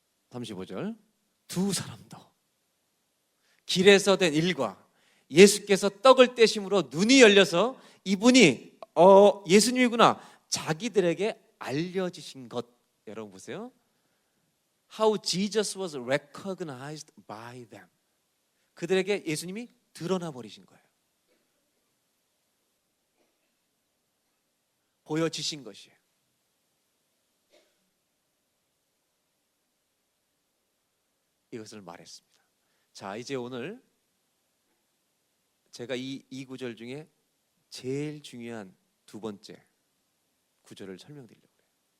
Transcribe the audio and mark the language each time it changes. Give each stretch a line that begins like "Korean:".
Korean: 35절. 두 사람도 길에서 된 일과 예수께서 떡을 떼심으로 눈이 열려서 이분이 예수님이구나 자기들에게 알려지신 것. 여러분 보세요.
English: How Jesus was recognized by them.
Korean: 그들에게 예수님이 드러나 버리신 거예요. 보여지신 것이에요. 이것을 말했습니다. 자, 이제 오늘 제가 이 구절 중에 제일 중요한 두 번째 구절을 설명드리려고 해요.